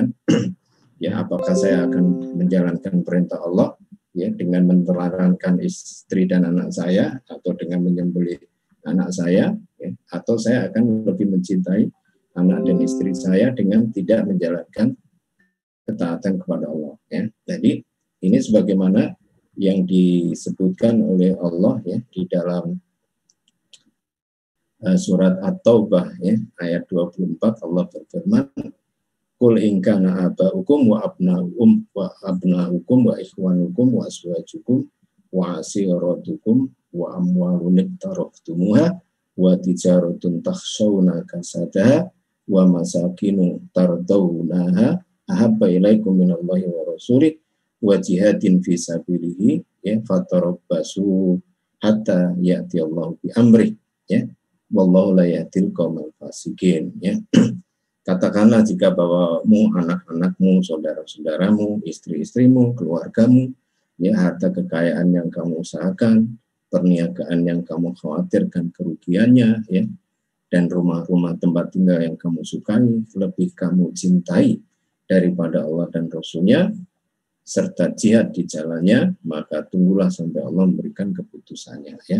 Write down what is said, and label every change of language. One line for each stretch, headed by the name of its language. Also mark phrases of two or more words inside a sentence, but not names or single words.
Indonesian: Ya, apakah saya akan menjalankan perintah Allah ya dengan menelantarkan istri dan anak saya, atau dengan menyembelih anak saya ya, atau saya akan lebih mencintai anak dan istri saya dengan tidak menjalankan ketaatan kepada Allah ya. Jadi ini sebagaimana yang disebutkan oleh Allah ya di dalam surat At-Taubah ya ayat 24, Allah berfirman,
Arabic: قل إن كان آباؤكم وأبناؤكم وإخوانكم و أزواجكم وعشيرتكم وأموال اقترفتموها وتجارة تخشون كسادها ومساكن ترضونها أحب إليكم من الله ورسوله وجهاد في سبيله يا فتربصوا حتى يأتي الله بأمره يا والله لا يهدي القوم الفاسقين يا.
Indonesian: Katakanlah jika bawamu, anak-anakmu, saudara-saudaramu, istri-istrimu, keluargamu, ya harta kekayaan yang kamu usahakan, perniagaan yang kamu khawatirkan kerugiannya, ya, dan rumah-rumah tempat tinggal yang kamu sukai, lebih kamu cintai daripada Allah dan Rasul-Nya, serta jihad di jalannya, maka tunggulah sampai Allah memberikan keputusannya, ya.